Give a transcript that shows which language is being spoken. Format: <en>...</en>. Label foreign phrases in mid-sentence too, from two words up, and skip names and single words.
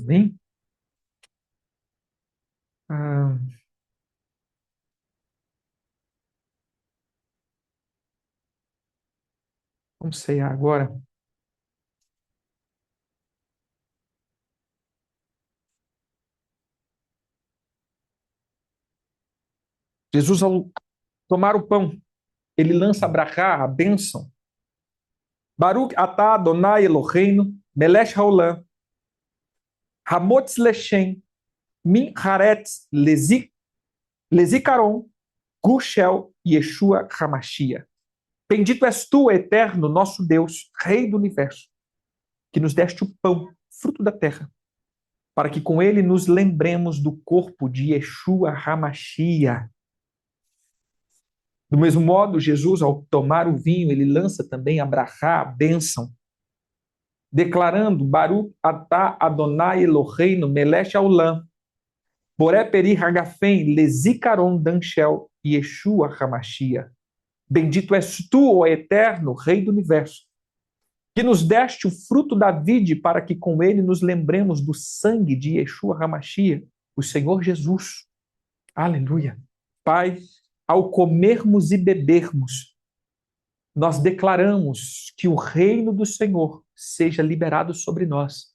<pt>Amém? Vamos ceiar agora. Jesus, ao tomar o pão, ele lança a bênção.</pt> <he>ברוך אתה אדוני אלוהינו, מלך העולם, המוציא לחם, מן הארץ לזיכרון, גושל ישוע המשיח.</he> <pt>Bendito és tu, eterno, nosso Deus, Rei do universo, que nos deste o pão, fruto da terra, para que com ele nos lembremos do corpo de Yeshua Hamashia. Do mesmo modo, Jesus, ao tomar o vinho, ele lança também a brachá, a bênção, declarando</pt> <he>ברוך אתה אדוני אלוהינו מלך העולם, בורא פרי הגפן לזיכרון דנשל ישוע המשיח.</he> <pt>Bendito és tu, ó eterno, Rei do universo, que nos deste o fruto da vide para que com ele nos lembremos do sangue de Yeshua Hamashia, o Senhor Jesus. Aleluia. Pai, ao comermos e bebermos, nós declaramos que o reino do Senhor seja liberado sobre nós.</pt>